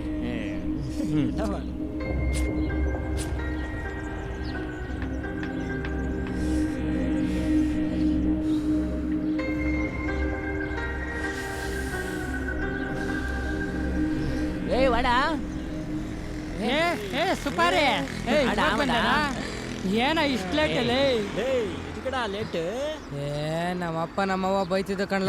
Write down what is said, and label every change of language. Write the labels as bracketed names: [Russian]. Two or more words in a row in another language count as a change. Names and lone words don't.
[Kannada] ಏಯ್ ವಡ. ಏ ಸುಪಾರಿ, ಏನ ಇಷ್ಟು ಲೇಟ್ ಅಲ್ಲಿ? [Tamil] டேய் இதுக்கடா லேட்டு? [Kannada] ನಮ್ಮಪ್ಪ ನಮ್ಮವ್ವ ಬೈತಿದ್ದ ಕಣ್ಲ.